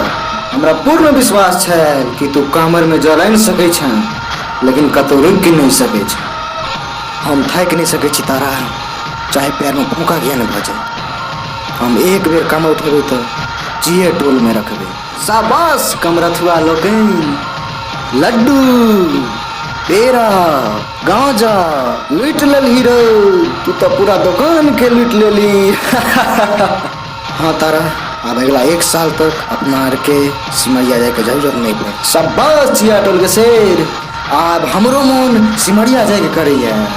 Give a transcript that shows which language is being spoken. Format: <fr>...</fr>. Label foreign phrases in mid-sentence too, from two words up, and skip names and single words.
<mai>हमरा पूर्ण विश्वास है कि तू कमर में जल आनि सकै छ, लेकिन कतौ रुकि नहीं सकै छ। हम थाकि नहीं सकै छी तारा, चाहे पैर में फूका किया न भ जाए। हम एक बेर कमर उठेबै तो जिए टोल में रखबै। शाबाश कमरथुआ लोकनि, लड्डू पेड़ा गांजा लूट लेली रे, तू तो पूरा दुकान के लूट लेली। हाँ तारा, अब अगला 1 साल तक अपना आर के सिमरिया जाए के जरूरत नहीं पड़े। शाबाश चिया टोल के शेर, अब हमरो मन सिमरिया जाए के करैया।</mai>